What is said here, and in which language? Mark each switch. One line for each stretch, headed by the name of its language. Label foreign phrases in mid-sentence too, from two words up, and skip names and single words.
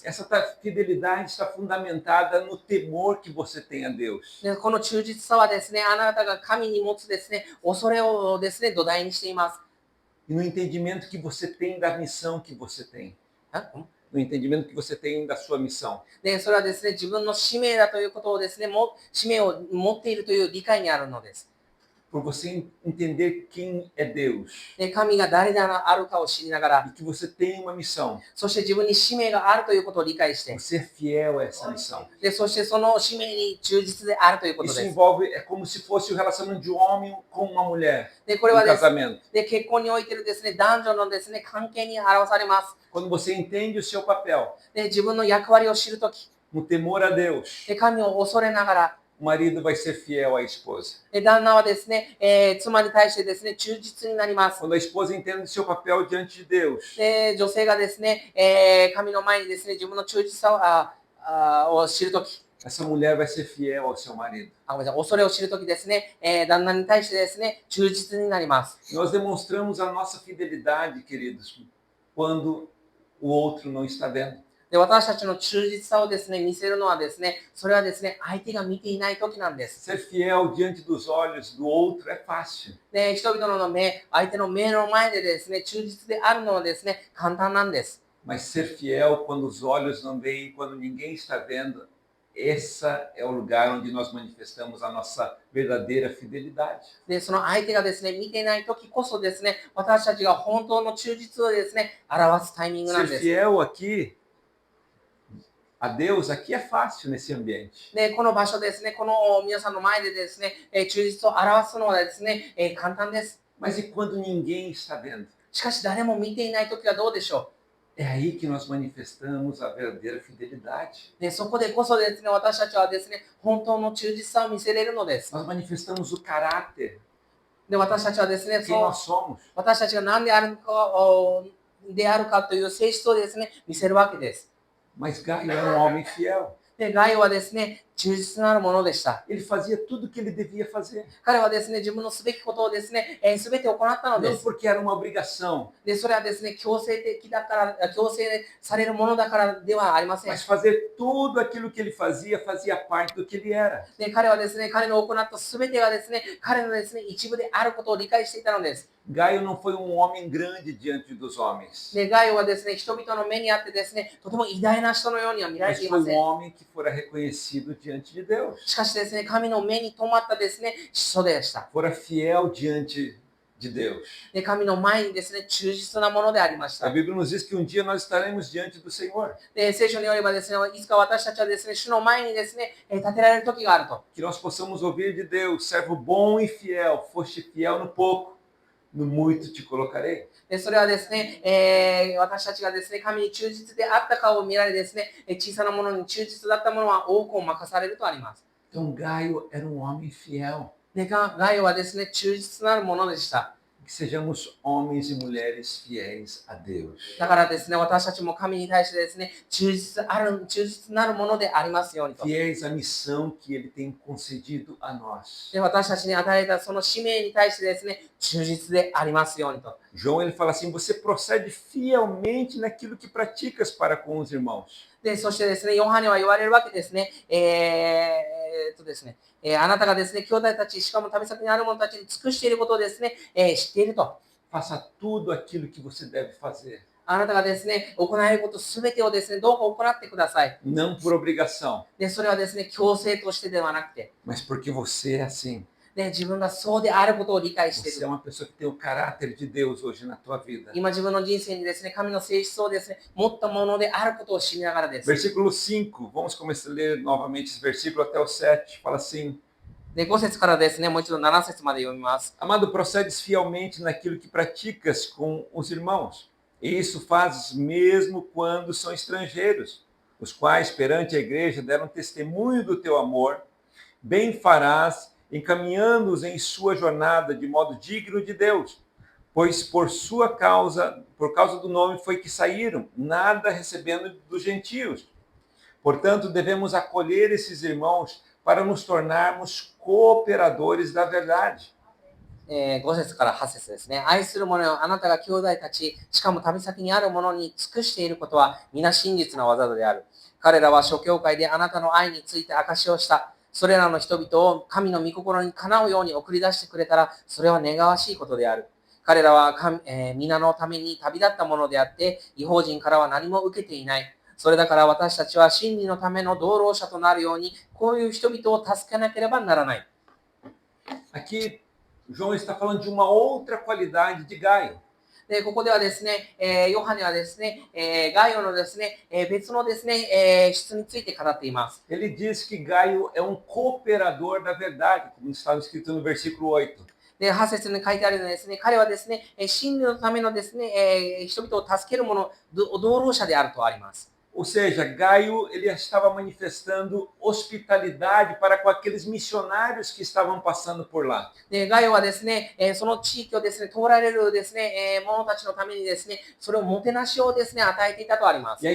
Portuguese: Essa fidelidade está fundamentada no temor que você tem a Deus.
Japanese: で、この忠実さはですね、あなたが神に持つですね、恐れをですね、土台にしています。
Portuguese: E no entendimento que você tem da missão que você tem. の entendimento que você tem da sua missão.
Japanese: で、それはですね、自分の使命だということをですね、使命を持っているという理解にあるのです。
Portuguese: Por você entender quem é Deus.
Japanese: で、神が誰であるかを知りながら、
Portuguese: E que você tem uma missão.
Japanese: そして自分に使命があるということを理解して、
Portuguese: Ser fiel a essa missão.
Japanese: で、そしてその使命に忠実であるということ
Portuguese: Isso
Japanese: です。
Portuguese: envolve, é como se fosse o relacionamento de um homem com uma mulher.
Japanese: で、これは
Portuguese: No
Japanese: です
Portuguese: casamento.
Japanese: で、結婚においてるですね、男女のですね、関係に表されます。
Portuguese: Quando você entende o seu papel,
Japanese: で、自分の役割を知るとき、
Portuguese: no temor a Deus,
Japanese: で、神を恐れながら、
Portuguese: o marido vai ser fiel à esposa.
Japanese: で、旦那はですね、妻に対してですね、忠実になります。
Portuguese: Quando a esposa entende o seu papel diante de Deus,
Japanese: で、女性がですね、神の前にですね、自分の忠実さを知るとき、
Portuguese: essa mulher vai ser fiel ao seu marido.
Japanese: ごめんなさい、恐れを知るときですね、旦那に対してですね、忠実になります。
Portuguese: Nós demonstramos a nossa fidelidade, queridos, quando o outro não está vendo.
Japanese: で、私たちの忠実さをですね、見せるのはですね、それはですね、相手が見ていないときなんです。
Portuguese: Ser fiel diante dos olhos do outro é fácil.
Japanese: で、人々の目、相手の目の前でですね、忠実であるのはですね、簡単なんです。
Portuguese: Mas ser fiel quando os olhos não veem, quando ninguém está vendo, essa é o lugar onde nós manifestamos a nossa verdadeira fidelidade.
Japanese: で、その相手がですね、見ていないときこそですね、私たちが本当の忠実をですね、表すタイミングなん
Portuguese: Ser
Japanese: です。
Portuguese: fiel aqui a Deus aqui é fácil nesse ambiente.
Japanese: で、この場所ですね、この皆さんの前でですね、忠実を表すのはですね、簡単です。
Portuguese: Mas e quando ninguém está vendo?
Japanese: しかし誰も見ていないときはどうでしょ
Portuguese: É aí que nós manifestamos a verdadeira fidelidade.
Japanese: う。で、そこでこそですね、私たちはですね、本当の忠実さを見せれるのです。
Portuguese: Nós manifestamos o caráter,
Japanese: で、私たちはですね、
Portuguese: quem
Japanese: そう
Portuguese: nós somos.
Japanese: 私たちが何であるかという性質をですね、見せるわけです。
Portuguese: Mas Gaio era um homem fiel.
Japanese: で、ガイオはですね、忠実なるものでした。
Portuguese: Ele fazia tudo o que ele devia fazer.
Japanese: 彼はですね、自分のすべきことをですね、すべて行ったので
Portuguese: Não
Japanese: す。
Portuguese: porque era uma obrigação,
Japanese: で、それはですね、強制的だから、強制されるものだからではありません。
Portuguese: mas fazer tudo aquilo que ele fazia fazia parte do que ele era.
Japanese: で、彼はですね、彼の行ったすべてがですね、彼のですね、一部であることを理解していたのです。
Portuguese: Gaio não foi um homem grande diante dos homens,
Japanese: で、ガイオはですね、人々の目にあってですね、とても偉大な人のようには見られ
Portuguese: mas
Japanese: てい
Portuguese: foi
Japanese: ませ
Portuguese: um
Japanese: ん。
Portuguese: homem que fora reconhecido diante de Deus.
Japanese: しかしですね、神の目に留まったですね、人でした。
Portuguese: Fora fiel diante de Deus.
Japanese: で、神の前にですね、忠実なものでありまし
Portuguese: A
Japanese: た。
Portuguese: Bíblia nos diz que um dia nós estaremos diante do Senhor,
Japanese: で、聖書によればですね、いつか私たちはですね、主の前にですね、立てられる時があると。
Portuguese: que nós possamos ouvir de Deus, servo bom e fiel, foste fiel no pouco, no muito te colocarei.
Japanese: で、それはですね、私たちがですね、神に忠実であったかを見られですね、小さなものに忠実だったものは多くを任されるとあります。
Portuguese: Então Gaio era um homem fiel.
Japanese: で、ガイオはですね、忠実なるものでした。
Portuguese: Que sejamos homens e mulheres fiéis a Deus.
Japanese: だからですね、私たちも神に対してですね、忠実なるものでありますようにと。
Portuguese: Fiéis à missão que Ele tem concedido a nós.
Japanese: で、私たちに与えたその使命に対してですね、忠実でありますようにと。
Portuguese: João ele fala assim: você procede fielmente naquilo que praticas para com os irmãos.
Japanese: で、そしてですね、ヨハネは言われるわけですね。ですね、あなたがですね、兄弟たち、しかも旅先にある者たちに尽くしていることをですね、知っていると。
Portuguese: Faça tudo aquilo que você deve fazer.
Japanese: あなたがですね、行えることすべてをですね、どうか行ってください。
Portuguese: não por obrigação,
Japanese: で、それはですね、強制としてではなくて、
Portuguese: mas porque você é assim.
Japanese: で、自分がそうであることを理解してい
Portuguese: Você é
Japanese: る。
Portuguese: uma pessoa que tem o caráter de Deus hoje na tua vida.
Japanese: 今自分の人生にですね、神の性質をですね、持ったものであることを知りながらです。
Portuguese: Versículo 5, vamos começar a ler novamente esse versículo até o 7. Fala assim:
Japanese: で、5節からですね、もう一度7節まで読みます。
Portuguese: Amado, procedes fielmente naquilo que praticas com os irmãos, e isso fazes mesmo quando são estrangeiros, os quais perante a igreja deram testemunho do teu amor. Bem farás, encaminhando-os em sua jornada de modo digno de Deus, pois por causa do nome foi que saíram, nada recebendo dos gentios. Portanto, devemos acolher esses irmãos para nos tornarmos cooperadores da verdade.
Japanese: 5 節から8節ですね。愛する者よ、あなたが兄弟たち、しかも旅先にある者に尽くしていることは、皆真実な技である。彼らは諸教会であなたの愛について証しをした。それらの人々を神の御心にかなうように送り出してくれたら、それは願わしいことである。彼らは皆のために旅立ったものであって、異邦人からは何も受けていない。それだから私たちは真理のための道路者となるように、こういう人々を助けなければならない。
Portuguese: Aqui, João está falando de uma outra qualidade de Gaio.
Japanese: で、ここではですね、ヨハネはですね、ガイオのですね、別のですね、質について語っています。
Portuguese: Ele diz que Gaio é um cooperador da verdade, como está escrito no versículo 8.
Japanese: で、8節に書いてあるようにですね、彼はですね、真理のためのですね、人々を助ける者、道路者であるとあります。
Portuguese: Ou seja, Gaio ele estava manifestando hospitalidade para com aqueles missionários que estavam passando por lá.
Japanese: で、ガイオはですね、その地域をですね、通られるですね、者たちのためにですね、それをもてなしをですね、与えていたとあります。